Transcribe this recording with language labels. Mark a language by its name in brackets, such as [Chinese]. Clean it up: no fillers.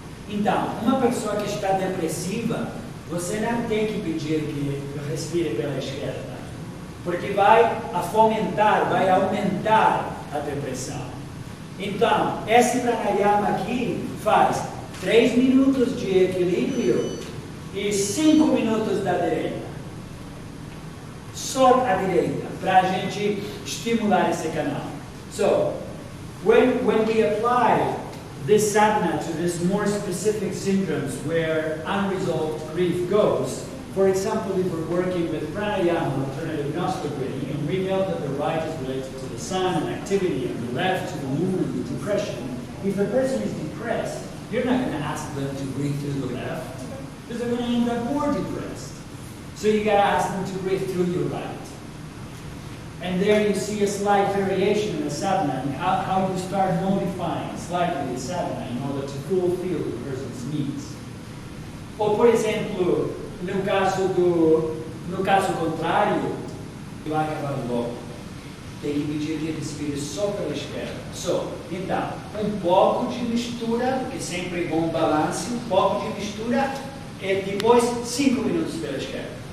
[Portuguese] Então, uma pessoa que está depressiva, você não tem que pedir que respire pela esquerda, porque vai fomentar, vai aumentar a depressão. Então, esse pranayama aqui faz 3 minutos de equilíbrio e 5 minutos da direita. Só a direita, para a gente estimular esse canal. [English] So, when we apply this sadhana to this more specific syndromes where unresolved grief goes, for example, if we're working with pranayama, alternative nostril breathing, and we know that the right is related to the sun and activity, and the left to the moon and the depression, if a person is depressed, you're not going to ask them to breathe through the left, because they're going to end up more depressed. So you got to ask them to breathe through your right. And there you see a slight variation in the sadhana and how you start modifying slightly the sadhana in order to fulfill the person's needs. [Portuguese] Ou, por exemplo, no caso contrário, vai acabar logo. Tem que pedir que respire só pela esquerda. Então, um pouco de mistura, porque sempre é bom balance, um pouco de mistura, e depois 5 minutos pela esquerda.